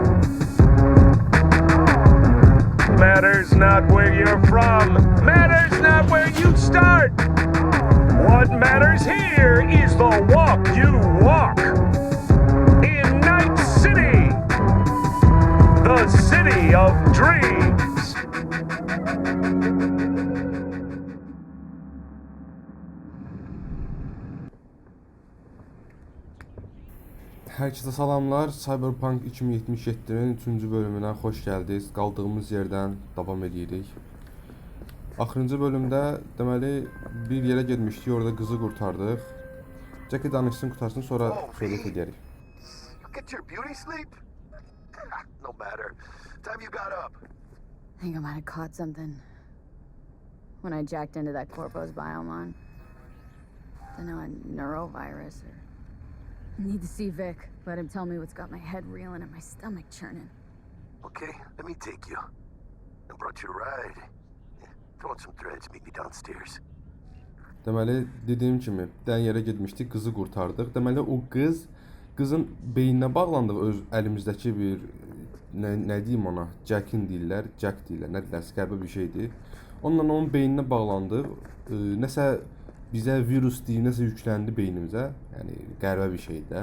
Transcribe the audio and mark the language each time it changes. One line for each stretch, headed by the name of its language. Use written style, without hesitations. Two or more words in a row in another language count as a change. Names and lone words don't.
English: Matters not where you're from. Matters not where you start. What matters here is the walk you walk. In Night City, the city of dreams.
Azerbaijani: Herkese salamlar.
Turkish: Cyberpunk 2077'nin 3. bölümüne hoş geldiniz.
Azerbaijani: Qaldığımız yerdən davam edirik. Axırıncı bölümdə deməli bir yerə getmişdik, orada qızı qurtardıq. Jackie danışsın, qutarsın, sonra söhbət edərik.
English: Get your beauty sleep? No matter. Time you got up. I think I might have caught something when I jacked into that Corpo's biome. Don't know, a neurovirus or... I need to see Vic. Let him tell me what's got my head reeling and my stomach churning. Okay, let me take you. I brought you a ride. Throw on some threads, meet me downstairs.
Azerbaijani: Deməli, dediyim kimi, dən yerə getmişdik, qızı qurtardıq. Deməli, o qızın beyninə bağlandığı öz əlimizdəki bir, nə deyim ona, Jack deyirlər, nə deyirlər, qəribə bir şeydir. Onunla onun beyninə bağlandıq, nəsə bizə virus deyib, nəsə yükləndi beynimizə, yəni qəribə bir şeydir də.